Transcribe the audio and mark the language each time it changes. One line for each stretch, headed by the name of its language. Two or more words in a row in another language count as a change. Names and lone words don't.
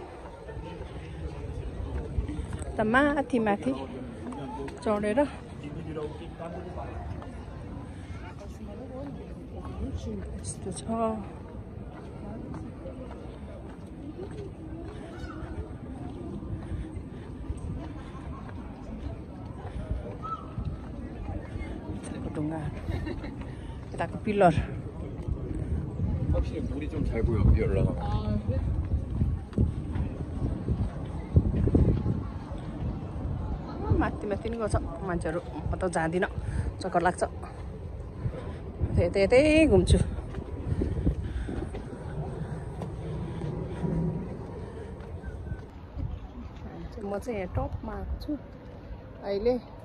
Nepali: त माथि माथि चढेर यस्तो छ ढुङ्गा यताको पिलर
Korean: 확실히 물이 좀 잘 보여 위에 올라가면.
Nepali: माथि माथि नि गर्छ मान्छेहरू म त जाँदिनँ चक्कर लाग्छ यतै घुम्छु म चाहिँ यहाँ टपमा आएको छु अहिले